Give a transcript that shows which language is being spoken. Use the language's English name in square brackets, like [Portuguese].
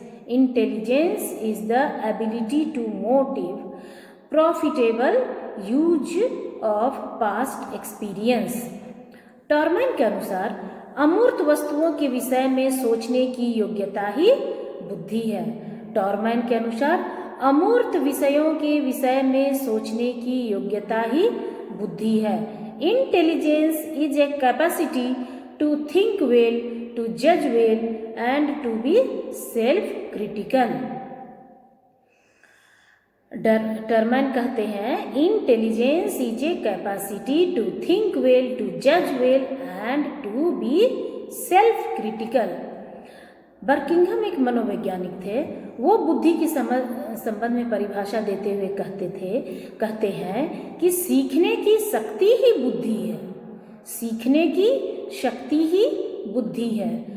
[English] Intelligence is the ability to motive profitable use of past experience. [Hindi] टॉर्मैन के अनुसार अमूर्त वस्तुओं के विषय में सोचने की योग्यता ही बुद्धि है। टॉर्मैन के अनुसार अमूर्त विषयों के विषय में सोचने की योग्यता ही बुद्धि है। [English] Intelligence is a capacity to think well, to judge well, and to be self-critical. [Hindi] टर्मैन कहते हैं [English] Intelligence is a capacity to think well, to जज well and to be self critical. [Hindi] Buckingham एक मनोवैज्ञानिक थे। वो बुद्धि के संबंध में परिभाषा देते हुए कहते हैं कि सीखने की शक्ति ही बुद्धि है। सीखने की शक्ति ही बुद्धि है।